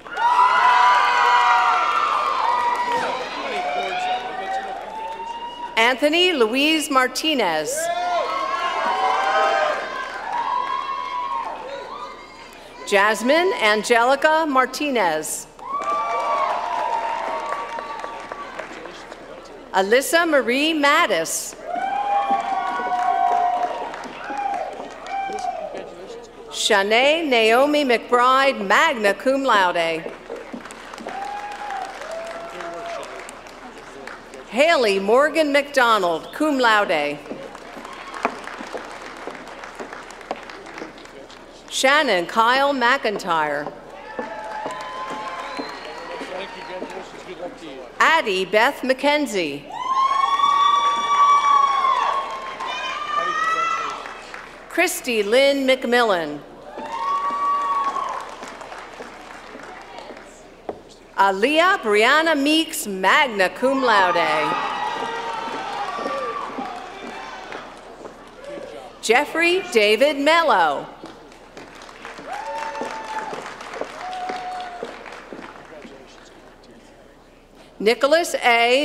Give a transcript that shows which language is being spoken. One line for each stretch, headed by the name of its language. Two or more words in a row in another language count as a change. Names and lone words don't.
English: Anthony Louise Martinez. Jasmine Angelica Martinez. Alyssa Marie Mattis. Shanae Naomi McBride,
Latin: magna cum laude.
English: Haley Morgan McDonald,
Latin: cum laude.
English: Shannon Kyle McIntyre. Addie Beth McKenzie. Christy Lynn McMillan. Aaliyah Brianna Meeks,
Latin: magna cum laude.
English: Jeffrey David Mello. Nicholas A.